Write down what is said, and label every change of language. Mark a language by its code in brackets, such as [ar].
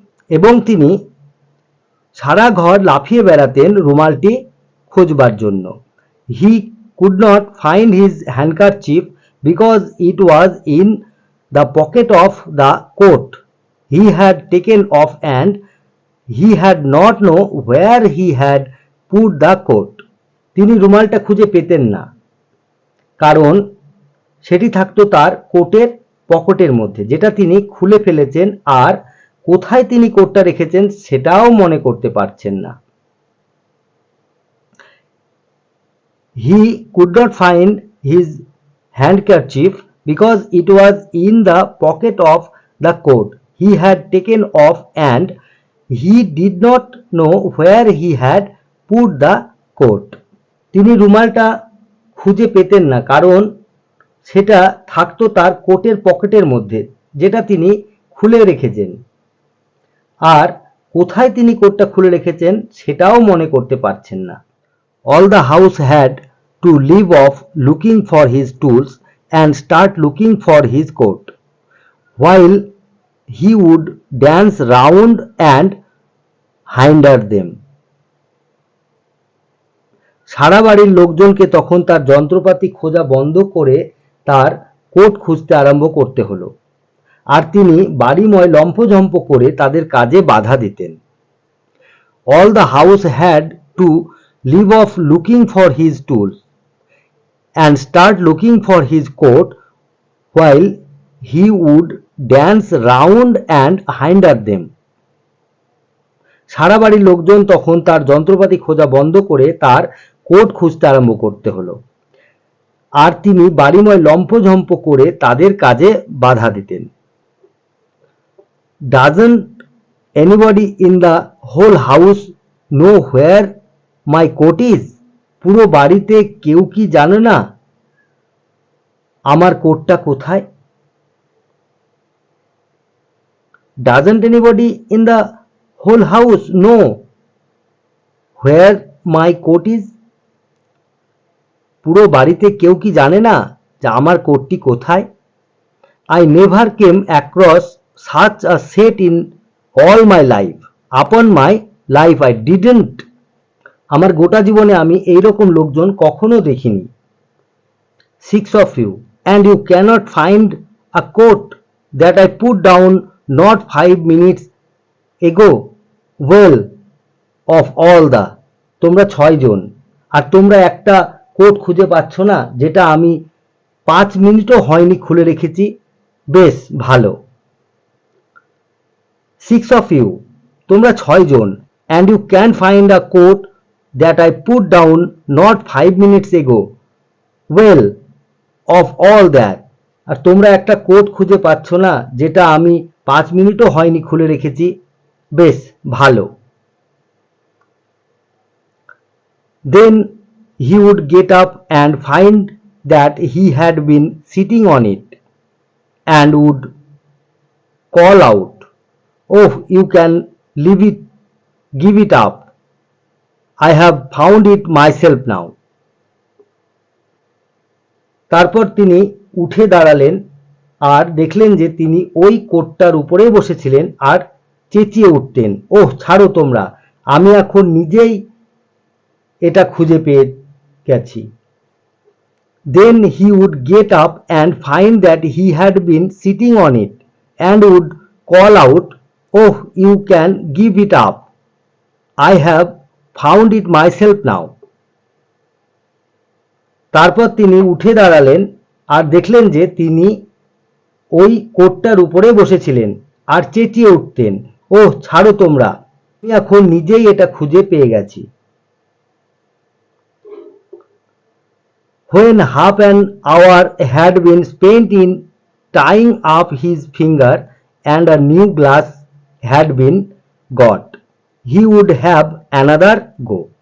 [bn] এবং তিনি সারা ঘর লাফিয়ে বেড়াতেন রুমালটি খোঁজবার জন্য। [en] He could not find his handkerchief because it was in the pocket of the coat he had taken off and he had not know where he had put the coat. [bn] তিনি রুমালটা খুঁজে পেতেন না, কারণ সেটি থাকতো তার কোটের পকেটের মধ্যে, যেটা তিনি খুলে ফেলেছেন, আর কোথায় তিনি কোটটা রেখেছেন সেটাও মনে করতে পারছেন না। [en] He could not find his handkerchief because it was in the pocket of the coat he had taken off and he did not know where he had put the coat. [bn] তিনি রুমালটা খুঁজে পেতেন না, কারণ সেটা থাকতো তার কোটের পকেটের মধ্যে, যেটা তিনি খুলে রেখেছেন, আর কোথায় তিনি কোটটা খুলে রেখেছেন সেটাও মনে করতে পারছেন না। [en] All the house had to leave off looking for his tools and start looking for his coat, while he would dance round and hinder them. [bn] সারা বাড়ির লোকজনকে তখন তার যন্ত্রপাতি খোঁজা বন্ধ করে তার কোট খুঁজতে আরম্ভ করতে হলো, আর তিনি বাড়িময় লম্ফঝম্প করে তাদের কাজে বাধা দিতেন। [en] All the house had to leave off looking for his tools and start looking for his coat, while he would dance round and hinder them. [bn] সারা বাড়ির লোকজন তখন তার যন্ত্রপাতি খোঁজা বন্ধ করে তার কোট খুঁজতে আরম্ভ করতে হলো, আর তিনি বাড়িময় লম্ফঝম্প করে তাদের কাজে বাধা দিতেন। [en] Doesn't anybody in the whole house know where my coat is? [bn] পুরো বাড়িতে কেউ কি জানে না আমার কোটটা কোথায়? [en] Doesn't anybody in the whole house know where my coat is? [bn] পুরো বাড়িতে কেউ কি জানে না যে আমার কোটটি কোথায়? [en] I never came across such a set in all my life. Upon my life I didn't. [bn] আমার গোটা জীবনে আমি এইরকম লোকজন কখনো দেখিনি। [en] 6 of you, and you cannot find a coat that I put down not 5 minutes ago. Well, of all the, [bn] তোমরা 6 জন, আর তোমরা একটা কোট খুঁজে পাচ্ছ না যেটা আমি 5 মিনিটও হয়নি খুলে রেখেছি। বেশ ভালো। [en] 6 of you, [bn] তোমরা 6 জন, [en] and you can find a coat that I put down not 5 minutes ago. Well, of all that, [bn] আর তোমরা একটা কোট খুঁজে পাচ্ছ না যেটা আমি 5 মিনিটও হয়নি খুলে রেখেছি। বেশ ভালো। [en] Then he would get up and find that he had been sitting on it and would call out, "Oh, you can leave it, give it up. I have found it myself now." [bn] তারপর তিনি উঠে দাঁড়ালেন আর দেখলেন যে তিনি ওই কোটটার উপরেই বসেছিলেন আর চেঁচিয়ে উঠতেন, ওহ ছাড়ো তোমরা, আমি এখন নিজেই এটা খুঁজে পেয়ে গেছি। [en] Then he would get up and find that he had been sitting on it and would call out, "Oh, you can give it up. I have found it myself now." [bn] তারপর তিনি উঠে দাঁড়ালেন আর দেখলেন যে তিনি ওই কোটটার উপরে বসেছিলেন আর চেঁচিয়ে উঠতেন, ওহ ছাড়ো তোমরা, আমি এখন নিজেই এটা খুঁজে পেয়ে গেছি। [en] When half an hour had been spent in tying up his finger and a new glass had been got, he would have another go.